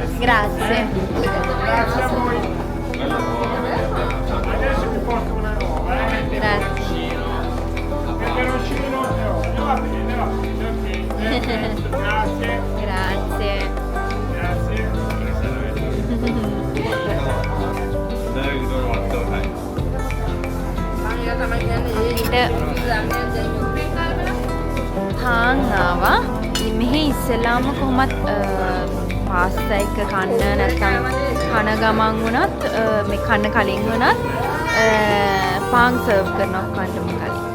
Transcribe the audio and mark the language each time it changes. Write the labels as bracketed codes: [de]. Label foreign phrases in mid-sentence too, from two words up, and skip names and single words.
[it] Grazie. Grazie a voi. Adesso vi porto una nuova, Grazie. Peperoncino e olio. Va bene, ok. Grazie. Grazie. Grazie. [si] පාන් ආවා. මෙහි ඉස්සෙල්ලාම කොහොමත් පාස්තා එක කන්න නැත්නම් කන ගමන් වුණත් මේ කන්න කලින් වුණත් පාන් සර්ව් කරනවා කන්නම කලින්.